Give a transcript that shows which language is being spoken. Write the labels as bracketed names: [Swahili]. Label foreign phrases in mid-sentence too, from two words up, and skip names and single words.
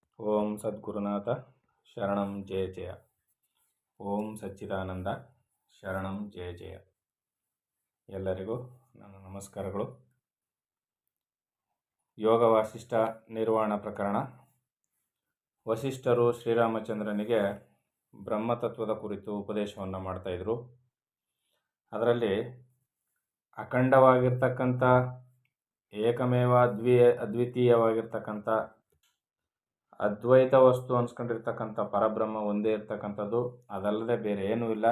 [Sanskrit] ಓಂ ಸದ್ಗುರುನಾಥ ಶರಣಂ ಜಯ ಜಯ. ಓಂ ಸಚ್ಚಿದಾನಂದ ಶರಣಂ ಜಯ ಜಯ. [Kannada] ಎಲ್ಲರಿಗೂ ನನ್ನ ನಮಸ್ಕಾರಗಳು. ಯೋಗ ವಾಸಿಷ್ಠ ನಿರ್ವಾಣ ಪ್ರಕರಣ. ವಸಿಷ್ಠರು ಶ್ರೀರಾಮಚಂದ್ರನಿಗೆ ಬ್ರಹ್ಮತತ್ವದ ಕುರಿತು ಉಪದೇಶವನ್ನು ಮಾಡ್ತಾಯಿದ್ರು. ಅದರಲ್ಲಿ ಅಖಂಡವಾಗಿರ್ತಕ್ಕಂಥ ಏಕಮೇವ ಅದ್ವಿತೀಯವಾಗಿರ್ತಕ್ಕಂಥ ಅದ್ವೈತ ವಸ್ತು ಅನ್ಸ್ಕೊಂಡಿರ್ತಕ್ಕಂಥ ಪರಬ್ರಹ್ಮ ಒಂದೇ ಇರ್ತಕ್ಕಂಥದ್ದು, ಅದಲ್ಲದೆ ಬೇರೆ ಏನೂ ಇಲ್ಲ.